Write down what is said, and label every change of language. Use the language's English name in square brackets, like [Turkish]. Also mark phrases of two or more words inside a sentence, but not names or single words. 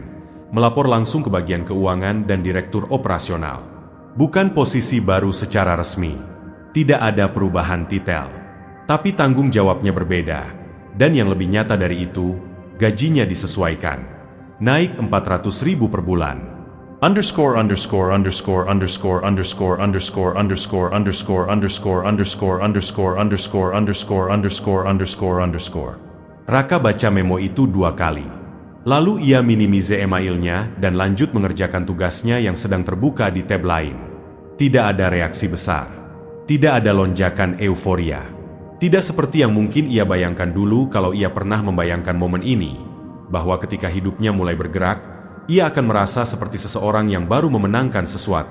[Indonesian] Melapor langsung ke bagian keuangan dan direktur operasional. Bukan posisi baru secara resmi. Tidak ada perubahan titel. Tapi tanggung jawabnya berbeda, dan yang lebih nyata dari itu, gajinya disesuaikan. Naik 400.000 per bulan. Underscore underscore underscore underscore underscore underscore underscore underscore underscore underscore underscore underscore underscore underscore underscore underscore. Raka baca memo itu 2 kali. Lalu ia minimize emailnya dan lanjut mengerjakan tugasnya yang sedang terbuka di tab lain. Tidak ada reaksi besar. Tidak ada lonjakan euforia. Tidak seperti yang mungkin ia bayangkan dulu kalau ia pernah membayangkan momen ini, bahwa ketika hidupnya mulai bergerak, ia akan merasa seperti seseorang yang baru memenangkan sesuatu.